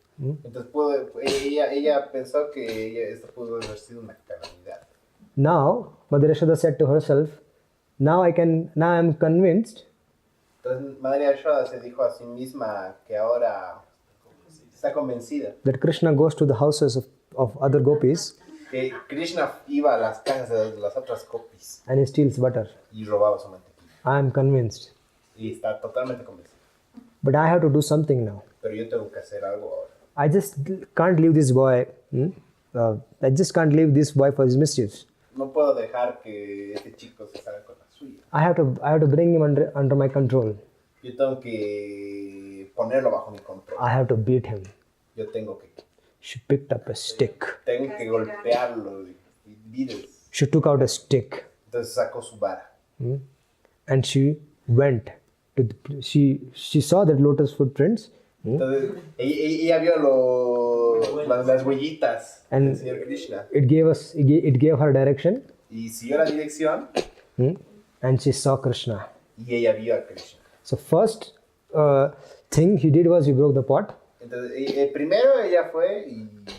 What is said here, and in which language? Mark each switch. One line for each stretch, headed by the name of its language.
Spanish: Entonces ella pensó que esto pudo haber sido una calamidad.
English: Now, Mother Yashoda said to herself, now I'm convinced
Spanish: Entonces Madre Yashoda se dijo a sí misma que ahora está convencida
English: that Krishna goes to the houses of other gopis
Spanish: que Krishna iba a las casas de las otras gopis
English: and he steals butter.
Spanish: y robaba su mantequilla.
English: I am convinced.
Spanish: Y está totalmente convencida.
English: But I have to do something now.
Spanish: Pero yo tengo que hacer algo ahora.
English: I just can't leave this boy. I just can't leave this boy for his mischiefs.
Spanish: No puedo dejar que este chico se salga con la suya.
English: I have to bring him under my control.
Spanish: Yo tengo que ponerlo bajo mi control.
English: I have to beat him.
Spanish: Yo tengo que
English: She picked up a stick.
Spanish: golpearlo y beatles.
English: She took out a stick
Spanish: Entonces sacó su vara.
English: and she went to she saw that lotus footprints
Spanish: Entonces ella vio las huellitas del Señor Krishna
English: it gave her direction
Spanish: y siguió la dirección
English: and she saw Krishna.
Spanish: y ella vio a Krishna.
English: So first thing he did was he broke the pot.
Spanish: Entonces primero ella fue y